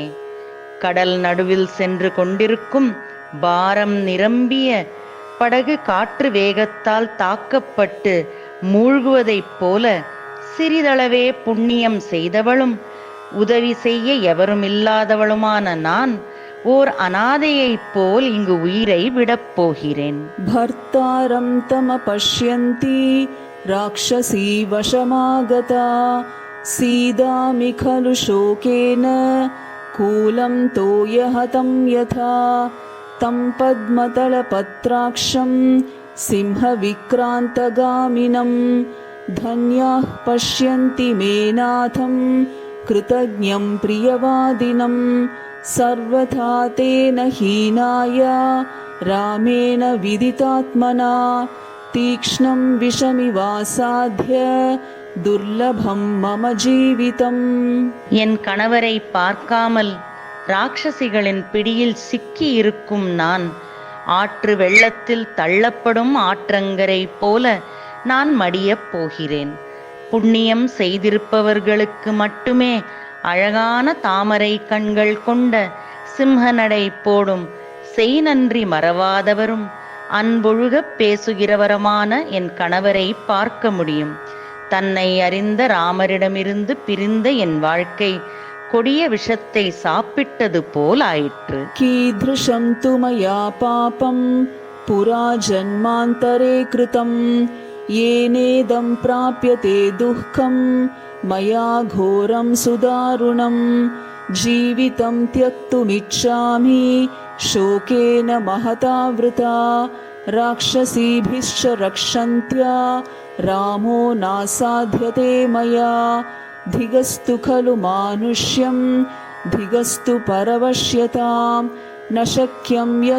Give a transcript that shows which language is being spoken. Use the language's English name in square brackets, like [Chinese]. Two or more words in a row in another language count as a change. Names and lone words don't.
[Tamil] கடல் நடுவில் சென்று கொண்டிருக்கும் பாரம் நிரம்பிய படகு காற்று வேகத்தால் தாக்கப்பட்டு மூழ்குவதைப் போல சிறிதளவே புண்ணியம் செய்தவளும் உதவி செய்ய எவருமில்லாதவளுமான நான் ஓர் அனாதையைப் போல் இங்கு உயிரை விடப் போகிறேன். [Sanskrit] भर्तारं तमपश्यन्ति राक्षसी वशमागता सीदामि खलु शोकेन कूलं तोयहतं यथा तं पद्मतलपत्राक्षं सिंहविक्रान्तगामिनं धन्याः पश्यन्ति मे नाथं कृतज्ञं प्रियवादिनं सर्वथा तेन हीनाय रामेण विदितात्मना तीक्ष्णं विषमिवासाध्य दुर्लभं मम जीवितम्. [Tamil] என் கணவரை பார்க்காமல் ராட்சசிகளின் பிடியில் சிக்கி இருக்கும் நான் ஆற்று வெள்ளத்தில் தள்ளப்படும் ஆற்றங்கரை போல நான் மடியப் போகிறேன். புண்ணியம் செய்திருப்பவர்களுக்கு மட்டுமே அழகான தாமரை கண்கள் கொண்ட சிம்ஹநடை போடும் செய் நன்றி மறவாதவரும் அன்பொழுகப் பேசுகிறவரமான என் கணவரை பார்க்க முடியும். தன்னை அறிந்த ராமரிடமிருந்து பிரிந்த என் வாழ்க்கை கொடிய விஷத்தை சாப்பிட்டது போல் ஆயிற்று. [Sanskrit] कीदृशं तु मया पापं पुरा जन्मान्तरे कृतं येनेदं प्राप्यते दुःखं मया घोरं सुदारुणं जीवितं त्यक्तुमिच्छामि शोकेन महतावृता राक्षसीभिश्च रक्षन्त्या रामो नासाध्यते मया धिगस्तु खलु मानुष्यं धिगस्तु परवश्यतां न शक्यं